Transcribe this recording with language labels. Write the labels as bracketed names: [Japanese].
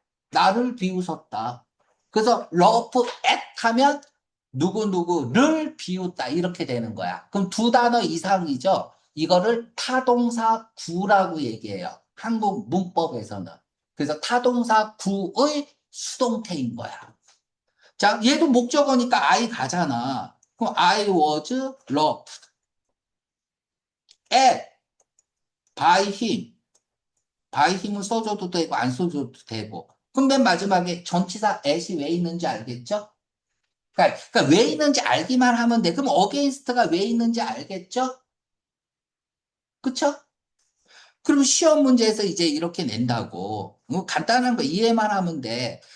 [Korean] 나를 비웃었다. 그래서 러프 at 하면 누구누구를 비웃다 이렇게 되는 거야. 그럼 두 단어 이상이죠. 이거를 타동사 구라고 얘기해요. 한국 문법에서는. 그래서 타동사 구의 수동태인 거야. 자, 얘도 목적어니까 I 가잖아. [English] 그럼 I was loved at by him. by him [Korean] 을 써줘도 되고 안 써줘도 되고. 그럼 맨 마지막에 전치사 at이 왜 있는지 알겠죠? 그러니까 왜 있는지 알기만 하면 돼. 그럼 against가 왜 있는지 알겠죠? 그쵸? 그럼 시험 문제에서 이제 이렇게 낸다고. 간단한 거 이해만 하면 돼.